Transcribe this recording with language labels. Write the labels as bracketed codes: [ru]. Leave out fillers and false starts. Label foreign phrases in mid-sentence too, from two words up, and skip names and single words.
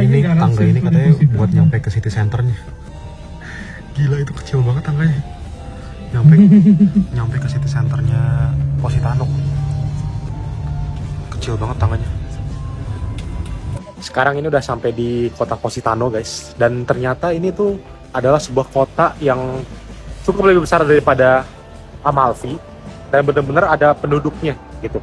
[id] Ini [es] llegar al [id] tangga ini [es] centro de [id] katanya buat Positano. nyampe ke [en] city centernya. [id] Gila, itu kecil banget tangganya. Nyampe ke [en] city centernya [id] Positano. Kecil banget tangganya. Sekarang ini udah sampai di kota Positano guys, dan ternyata ini tuh adalah sebuah kota yang cukup lebih besar daripada Amalfi, dan benar-benar ada penduduknya gitu.